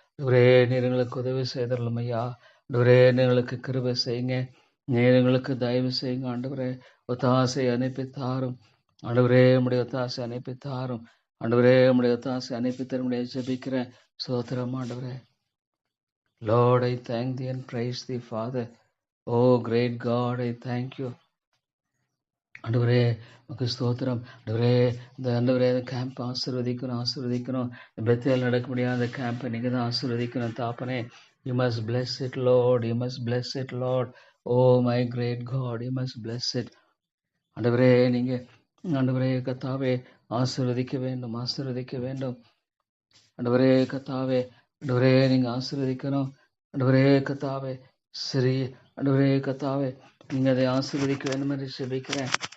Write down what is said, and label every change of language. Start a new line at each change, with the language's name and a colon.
Tamil: ஆண்டவரே நீர் எங்களுக்கு உதவி செய்தரலும் ஐயா. ஆண்டவரே எங்களுக்கு கிருபை செய்யுங்க, நீர் எங்களுக்கு தயவு செய்யுங்க ஆண்டவரே. ஒத்தாசை அனுப்பி தாரும் ஆண்டவரே, உம்முடைய ஒத்தாசை அனுப்பி தாரும் ஆண்டவரே. உம்முடைய ஒத்தாசை அனுப்பி தரும்படியாக ஜெபிக்கிறேன். ஸ்தோத்திரம் ஆண்டவரே.
English: Lord, I thank thee and praise thee, Father. Oh, great God, I thank you.
Tamil: ஆண்டவரே உமக்கு ஸ்தோத்திரம். ஆண்டவரே இந்த ஆண்டவரே அந்த கேம்ப் ஆசீர்வதிக்கணும். பெத்தேல் நடக்க முடியாத அந்த கேம்பை நீங்க தான் ஆசீர்வதிக்கணும் தாப்பனே.
English: You must bless it, Lord. You must bless it, Lord. Oh, my great God, you must bless it.
Tamil: ஆண்டவரே நீங்க ஆண்டவரே கர்த்தாவே ஆசீர்வதிக்க வேண்டும், ஆசீர்வதிக்க வேண்டும். ஆண்டவரே கர்த்தாவே, ஆண்டவரே நீங்க ஆசீர்வதிக்கணும். ஆண்டவரே கர்த்தாவே, சரி ஆண்டவரே கர்த்தாவே, நீங்க அதை ஆசீர்வதிக்க வேண்டும் என்று ஜெபிக்கிறேன்.